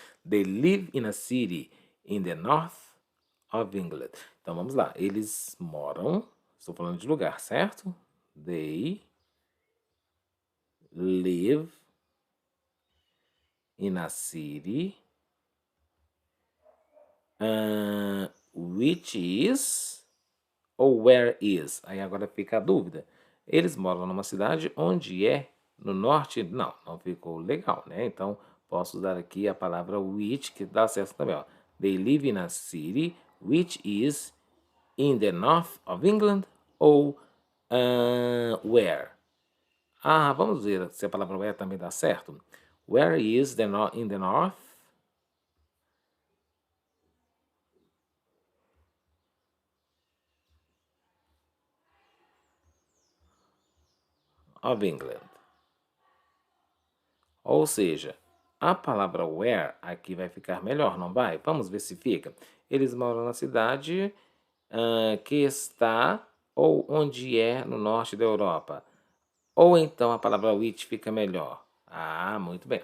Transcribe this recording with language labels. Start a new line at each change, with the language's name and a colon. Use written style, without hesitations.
English: They live in a city in the north of England.
Portuguese: Então vamos lá. Eles moram, estou falando de lugar, certo?
English: They live in a city which is ou where is.
Portuguese: Aí agora fica a dúvida. Eles moram numa cidade onde é no norte? Não, não ficou legal, né? Então posso usar aqui a palavra which, que dá certo também, ó.
English: They live in a city which is in the north of England ou where.
Portuguese: Vamos ver se a palavra where também dá certo.
English: Where is in the north of England?
Portuguese: Ou seja, a palavra where aqui vai ficar melhor, não vai? Vamos ver se fica. Eles moram na cidade que está ou onde é no norte da Europa. Ou então a palavra which fica melhor. Muito bem.